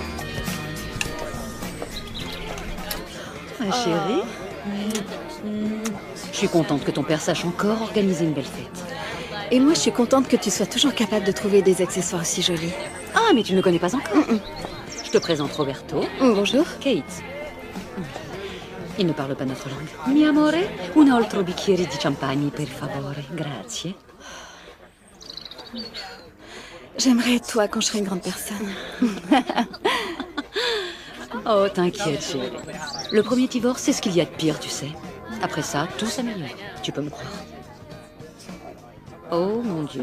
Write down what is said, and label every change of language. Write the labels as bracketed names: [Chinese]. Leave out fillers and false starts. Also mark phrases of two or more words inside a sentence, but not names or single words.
[French] Chérie, je suis contente que ton père sache encore organiser une belle fête. Et moi, je suis contente que tu sois toujours capable de trouver des accessoires aussi jolis. Ah, mais tu ne me connais pas encore. Je te présente Roberto. Bonjour. Kate. Il ne parle pas notre langue. [Italian] Mi amore, un altro bicchiere di champagne, per favore. Grazie. [French] J'aimerais être toi quand je serai une grande personne. Oh, t'inquiète, chérie. Le premier divorce, c'est ce qu'il y a de pire, tu sais. Après ça, tout s'améliore. Tu peux me croire. Oh, mon Dieu.